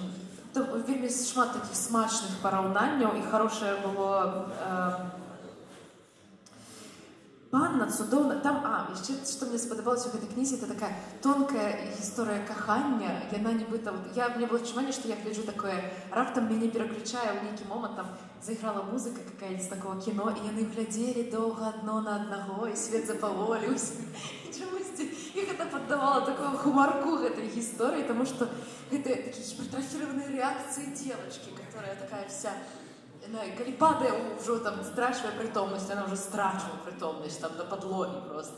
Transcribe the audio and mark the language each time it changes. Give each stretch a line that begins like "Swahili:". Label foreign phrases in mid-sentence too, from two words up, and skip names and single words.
Belarusian: вельмі шмат такіх смачных параўнанняў, і хорошае было... Панна цудоўна... Там, яшчэ, што мне спадабалася ў гэтай кнізе, это такая тонкая гісторыя кахання, яна нібыта... Мне было адчуванне, што я гляджу такое, раптам мяне пераключае ў нейкі момант, там заіграла музыка
Russian: какая-нибудь з такого
Belarusian: кіно, і яны глядзелі доўга адно на аднаго, і свет запаволіўся. І чамусьці іх гэта паддавала такую хумарку гэтай гісторыі, таму што гэта такія гіпертрофіраваныя рэакцыі
Russian: девочкі, которая такая вся...
Belarusian: Калі падае ўжо там страчвае прытомнасць, она ўжо страчвае прытомнасць там на падлогі просто.